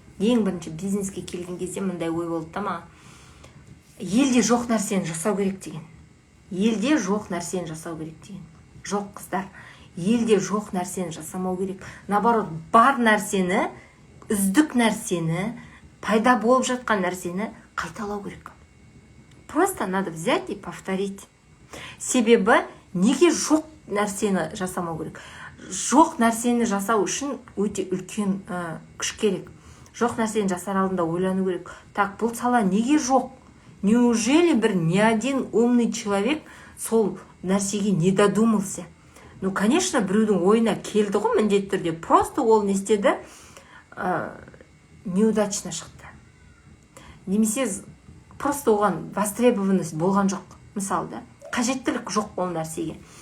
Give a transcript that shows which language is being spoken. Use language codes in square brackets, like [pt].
[kk] Ең бірінші бизнеске келген кезде мындай ой болды да маған. Елде жоқ нәрсені жасау керек деген. Елде жоқ нәрсені жасау керек деген. Жоқ, қыздар. Елде жоқ нәрсені жасамау керек. Наоборот, бар нәрсені, үздік нәрсені, пайда болып жатқан нәрсені қайталау керек. [ru] Просто надо взять и повторить. [kk] Себебі неге жоқ нәрсені жасамау керек? Жоқ нәрсені жасау үшін өте үлкен күш керек. Жоқ нәрсені жасар алдында ойлану керек. Так, бұл сала неге жоқ? [ru] Неужели ни один умный человек [kk] сол нәрсеге [ru] не додумался? Ну, конечно, [kk] біреудің ойына келді ғой міндетті түрде. Просто ол не істеді? Неудачно шықты. Немесе просто оған востребованность болған жоқ. Мысалы да, қажеттілік жоқ ол нәрсеге.